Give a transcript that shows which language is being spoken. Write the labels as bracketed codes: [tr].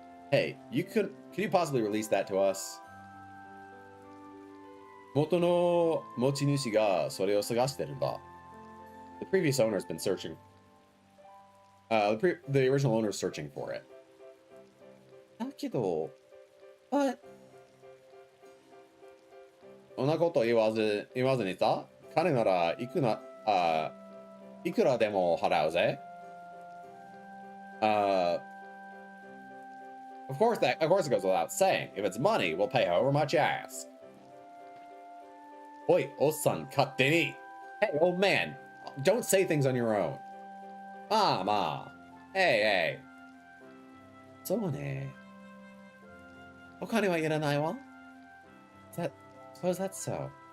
[en] Hey, could you possibly release that to us? [ja] 元の持ち主がそれを探してるんだ. [en] The previous owner's been searching. The original owner's searching for it. [ja] だけど、そんなこと言わずにさ、金ならいくらでも払うぜ。 [en] Of course it goes without saying. If it's money, we'll pay however much you ask. [ja] おい、おっさん、勝手に。 [en] Hey, old man, don't say things on your own. [ja] まあ。 [en] Hey. [ja] そうね。お金はいらないわ。 [en] Suppose that's so.